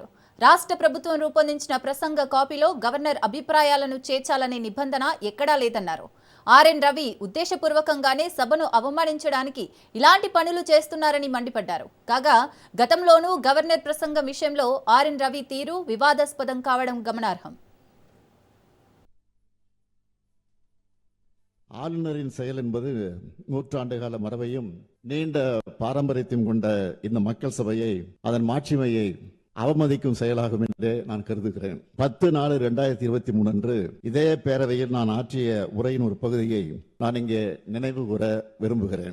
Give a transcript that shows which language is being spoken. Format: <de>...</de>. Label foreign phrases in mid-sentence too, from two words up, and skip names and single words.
<te>రాష్ట్ర ప్రభుత్వం రూపొందించిన ప్రసంగ కాపీలో గవర్నర్ అభిప్రాయాలను చేర్చాలనే నిబంధన ఎక్కడా లేదన్నారు. ఆర్ఎన్ రవి ఉద్దేశపూర్వకంగానే సభను అవమానించడానికి ఇలాంటి పనులు చేస్తున్నారని మండిపడ్డారు. కాగా గతంలోనూ గవర్నర్ ప్రసంగం విషయంలో ఆర్ఎన్ రవి తీరు వివాదాస్పదం కావడం గమనార్హం.</te> <ta>ஆளுநரின் செயல் என்பது நூற்றாண்டு கால மரபையும் நீண்ட பாரம்பரியத்தையும் கொண்ட இந்த மக்கள் சபையை, அதன் மாட்சிமையை அவமதிக்கும் செயலாகும் என்று நான் கருதுகிறேன். 10/4/2023 அன்று இதே பேரவையில் நான் ஆற்றிய உரையின் ஒரு பகுதியை நான் இங்கே நினைவு கூற விரும்புகிறேன்.</ta>